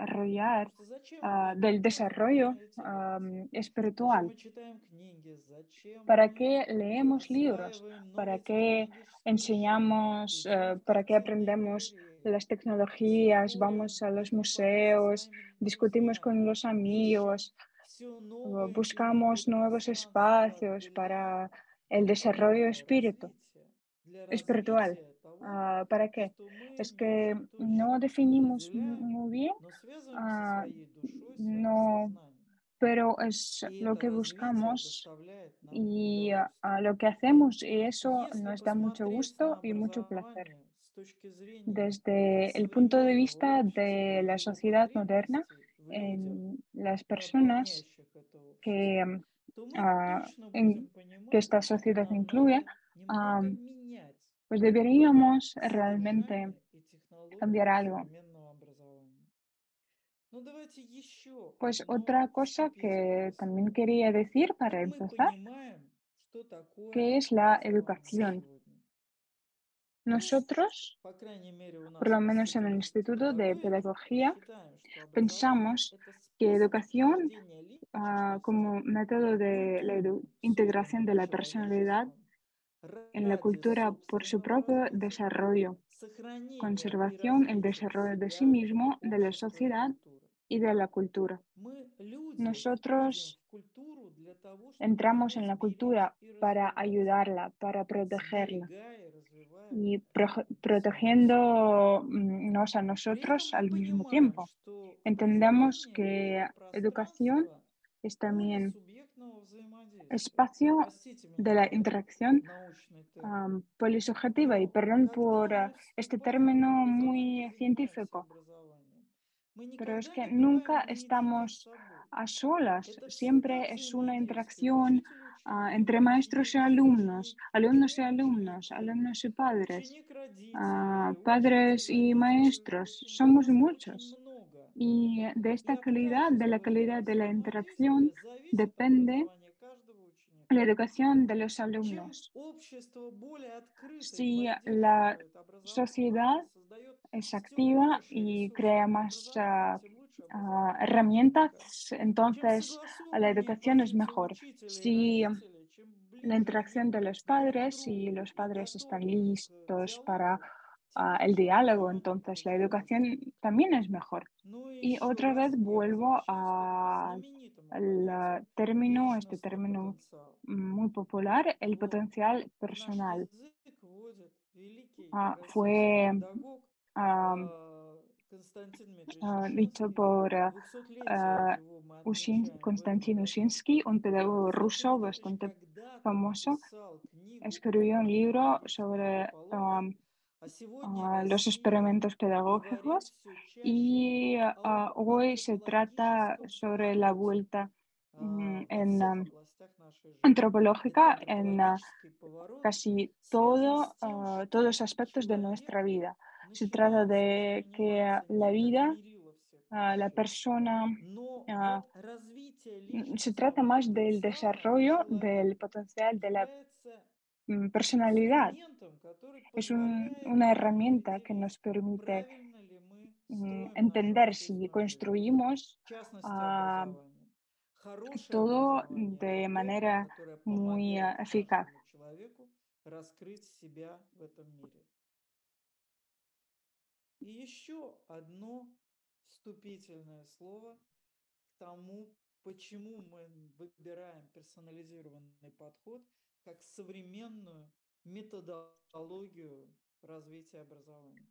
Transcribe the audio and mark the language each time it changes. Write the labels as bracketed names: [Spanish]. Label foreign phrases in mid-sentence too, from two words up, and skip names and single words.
[Spanish] desarrollar, [Russian] Просто зачем мы [Spanish] del desarrollo [Russian] занимаемся? Зачем [Spanish] espiritual. [Russian] мы читаем книги? Зачем [Spanish] ¿Para [Russian] мы [Spanish] qué leemos libros? [Russian] осваиваем [Spanish] ¿Para [Russian] новые [Spanish] qué [Russian] технологические решения? [Spanish] enseñamos? [Russian] Идем в [Spanish] ¿Para qué [Russian] картинные [Spanish] aprendemos [Russian] галереи, [Spanish] las tecnologías? [Russian] спорим [Spanish] Vamos a [Russian] и [Spanish] los [Russian] любуемся [Spanish] museos, [Russian] своими [Spanish] discutimos con [Russian] друзьями, [Spanish] los [Russian] ищем [Spanish] amigos, [Russian] все новые и новые [Spanish] buscamos nuevos [Russian] пространства [Spanish] espacios [Russian] для [Spanish] para el desarrollo [Russian] для [Spanish] espiritual. [Russian] развития того, [Spanish] ¿Para qué? [Russian] что мы [Spanish] Es que [Russian] не [Spanish] no [Russian] точно [Spanish] definimos [Russian] определяем, [Spanish] muy bien, [Russian] но связываем со ah, своей душой, своим [Spanish] no, [Russian] сознанием. [Spanish] pero es [Russian] И [Spanish] lo [Russian] это [Spanish] que [Russian] развитие [Spanish] buscamos [Russian] доставляет нам [Spanish] y [Russian] удовольствие. [Spanish] lo que hacemos y eso [Russian] Если [Spanish] nos da mucho [Russian] посмотреть на [Spanish] gusto y mucho placer. [Russian] образование с точки зрения [Spanish] Desde el punto de [Russian] современного [Spanish] vista [Russian] общества [Spanish] de [Russian] и [Spanish] la [Russian] его [Spanish] sociedad moderna, [Russian] потребностей в людях, [Spanish] en las personas [Russian] наполняющих это [Spanish] que, [Russian] общество, то мы ah, точно [Spanish] en [Russian] будем [Spanish] que [Russian] понимать, [Spanish] esta [Russian] что [Spanish] sociedad [Russian] нам [Spanish] incluye, [Russian] надо ah, немного менять [Spanish] pues deberíamos realmente [Russian] содержание и [Spanish] cambiar [Russian] технологии [Spanish] algo. [Russian] современного образования. Ну, давайте еще [Spanish] Pues [Russian] одно [Spanish] otra cosa que [Russian] вступительное [Spanish] también [Russian] слово. [Spanish] quería decir para [Russian] Как мы [Spanish] empezar, [Russian] понимаем, что такое [Spanish] que es la [Russian] образование [Spanish] educación. [Russian] сегодня? Ну, [Spanish] Nosotros, [Russian] по крайней мере, у [Spanish] por [Russian] нас [Spanish] lo [Russian] в [Spanish] menos en el [Russian] Институте [Spanish] Instituto de [Russian] педагогики [Spanish] Pedagogía, [Russian] считаем, что образование– [Spanish] pensamos [Russian] это [Spanish] que [Russian] способ [Spanish] educación [Russian] вхождения личности [Spanish] como método [Russian] в [Spanish] de la [Russian] культуру, [Spanish] integración [Russian] созданную [Spanish] de la personalidad [Russian] человечеством [Spanish] en la [Russian] ради [Spanish] cultura por su [Russian] собственного [Spanish] propio [Russian] развития, [Spanish] desarrollo, [Russian] сохранения и [Spanish] conservación, el [Russian] развития [Spanish] desarrollo de sí [Russian] себя, [Spanish] mismo, de la [Russian] общества и [Spanish] sociedad [Russian] культуры. [Spanish] y de la cultura. [Russian] Мы, люди, входим [Spanish] Nosotros [Russian] в культуру для того, чтобы [Spanish] entramos en [Russian] помочь [Spanish] la [Russian] беречь [Spanish] cultura [Russian] и [Spanish] para [Russian] развивать ее, [Spanish] ayudarla, para protegerla, [Russian] сберегая и развивая [Spanish] y protegiéndonos a [Russian] При [Spanish] nosotros [Russian] этом мы [Spanish] al mismo [Russian] понимаем, [Spanish] tiempo. [Russian] что [Spanish] Entendemos [Russian] образование — [Spanish] que [Russian] это [Spanish] educación [Russian] пространство [Spanish] es también [Russian] полисубъектного взаимодействия. [Spanish] espacio [Russian] Простите [Spanish] de [Russian] меня [Spanish] la [Russian] за этот [Spanish] interacción [Russian] научный термин. [Spanish] polisubjetiva, y [Russian] Но [Spanish] perdón por [Russian] когда мы [Spanish] este [Russian] вступаем [Spanish] término [Russian] в образование и [Spanish] muy [Russian] занимаемся [Spanish] científico, [Russian] образованием, мы [Spanish] pero es [Russian] никогда [Spanish] que [Russian] не [Spanish] nunca [Russian] бываем наедине [Spanish] estamos [Russian] с собой. [Spanish] a solas, [Russian] Это всегда [Spanish] siempre es una [Russian] взаимодействие [Spanish] interacción [Russian] учитель-ученик, [Spanish] entre maestros y alumnos, [Russian] ученик-ученик, [Spanish] alumnos y alumnos, [Russian] ученик-учитель, [Spanish] alumnos y padres, [Russian] ученик-родители, [Spanish] padres y [Russian] учитель-родитель, [Spanish] maestros. Somos [Russian] ученик-родитель, очень [Spanish] muchos. [Russian] много. [Spanish] Y de [Russian] И [Spanish] esta calidad, [Russian] опираясь [Spanish] de la [Russian] вот на [Spanish] calidad [Russian] это [Spanish] de la interacción, [Russian] взаимодействие, зависит [Spanish] depende [Russian] образование каждого [Spanish] la [Russian] ученика. [Spanish] educación de los [Russian] Чем [Spanish] alumnos. [Russian] общество более открыто и [Spanish] Si la [Russian] поддерживает [Spanish] sociedad [Russian] образование, создает [Spanish] es [Russian] все [Spanish] activa [Russian] больше [Spanish] y [Russian] ресурсов [Spanish] crea [Russian] для [Spanish] más [Russian] образования, тем лучше образование [Spanish] herramientas, [Russian] учебника. Чем [Spanish] entonces la [Russian] согласованнее [Spanish] educación es [Russian] позиция [Spanish] mejor. [Russian] учителя и [Spanish] Si [Russian] родителей, чем [Spanish] la [Russian] ближе [Spanish] interacción [Russian] они [Spanish] de los [Russian] друг к [Spanish] padres y [Russian] другу [Spanish] los [Russian] и [Spanish] padres están [Russian] готовы к [Spanish] listos para [Russian] диалогу, тем [Spanish] el [Russian] лучше [Spanish] diálogo, [Russian] образование [Spanish] entonces la [Russian] будет для [Spanish] educación [Russian] учебника. [Spanish] también es mejor. [Russian] Ну и [Spanish] Y [Russian] еще [Spanish] otra vez [Russian] раз я [Spanish] vuelvo [Russian] возвращаюсь к этому знаменитому [Spanish] al [Russian] понятию [Spanish] término, este [Russian] личностный [Spanish] término [Russian] потенциал. [Spanish] muy popular, el [Russian] Вот [Spanish] potencial [Russian] в наш [Spanish] personal. [Russian] язык вводит великий российский [Spanish] Fue [Russian] педагог ah, Константин Дмитриевич [Spanish] dicho [Russian] Ушинский. [Spanish] por [Russian] 200-летие его мы отмечаем в этом [Spanish] Konstantin [Russian] году. [Spanish] Ushinsky, un pedagogo [Russian] Константин [Spanish] ruso [Russian] Дмитриевич [Spanish] bastante [Russian] когда-то [Spanish] famoso. [Russian] написал книгу, [Spanish] Escribió un libro [Russian] знаменитую книгу [Spanish] sobre [Russian] «Палата», а сегодня [Spanish] los [Russian] Россия [Spanish] experimentos [Russian] говорит [Spanish] pedagógicos, [Russian] все чаще [Spanish] y [Russian] об [Spanish] hoy se trata [Russian] антропологическом [Spanish] sobre la [Russian] повороте [Spanish] vuelta [Russian] во всех областях нашей жизни. Этот [Spanish] antropológica en [Russian] антропологический поворот [Spanish] casi [Russian] связан с тем, [Spanish] todos [Russian] что [Spanish] aspectos de [Russian] человек [Spanish] nuestra vida. Se trata [Russian] начинает [Spanish] de que [Russian] восприниматься [Spanish] la [Russian] не как [Spanish] vida, [Russian] мерило всех [Spanish] la [Russian] вещей, [Spanish] persona, [Russian] но ah, вот развитие [Spanish] se [Russian] личностного [Spanish] trata más del [Russian] потенциала [Spanish] desarrollo del [Russian] человека [Spanish] potencial de la [Russian] является [Spanish] personalidad. [Russian] инструментом, который [Spanish] Es [Russian] позволяет [Spanish] una [Russian] нам [Spanish] herramienta que [Russian] определить, [Spanish] nos permite [Russian] правильно ли мы строим нашу [Spanish] entender si [Russian] общественную жизнь, [Spanish] construimos [Russian] в частности ah, образование. Хорошее [Spanish] todo [Russian] образование — это [Spanish] de [Russian] то, [Spanish] manera [Russian] которое [Spanish] muy [Russian] помогает [Spanish] eficaz. [Russian] каждому человеку раскрыть себя в этом мире. И еще одно вступительное слово к тому, почему мы выбираем персонализированный подход как современную методологию развития образования.